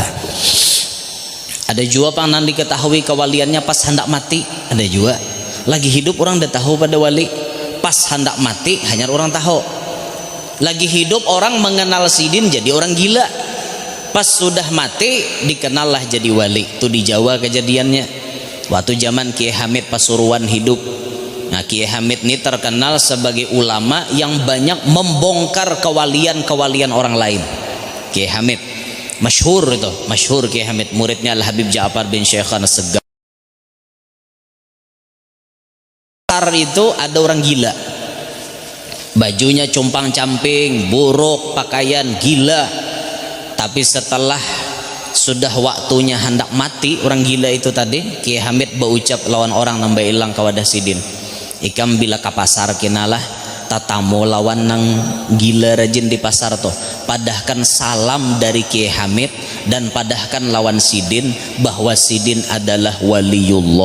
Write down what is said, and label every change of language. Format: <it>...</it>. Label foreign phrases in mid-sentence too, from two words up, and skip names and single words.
<bjn>Ada juga pang nang diketahui kewaliannya pas hendak mati. Ada juga. Lagi hidup orang dah tahu pada wali. Pas hendak mati hanya orang tahu. Lagi hidup orang mengenal sidin jadi orang gila. Pas sudah mati dikenallah jadi wali. Itu di Jawa kejadiannya. Waktu zaman Kiai Hamid Pasuruan hidup.</bjn> <id>Nah Kiai Hamid ini terkenal sebagai ulama yang banyak membongkar kewalian-kewalian orang lain. Kiai Hamid masyhur itu, masyhur Kiai Hamid, muridnya Al Habib Ja'far bin Syekhan As-Segaf. Itu ada orang gila, bajunya compang-camping, buruk pakaian, gila.</id> <bjn>Tapi setelah sudah waktunya hendak mati orang gila itu tadi, Kiai Hamid berucap lawan orang nambah ilang kawadah sidin, ikam bila ke pasar kinalah tatamu lawan nang gila rajin di pasar tuh, padahkan salam dari Kiai Hamid dan padahkan lawan sidin bahwa sidin adalah waliullah.</bjn>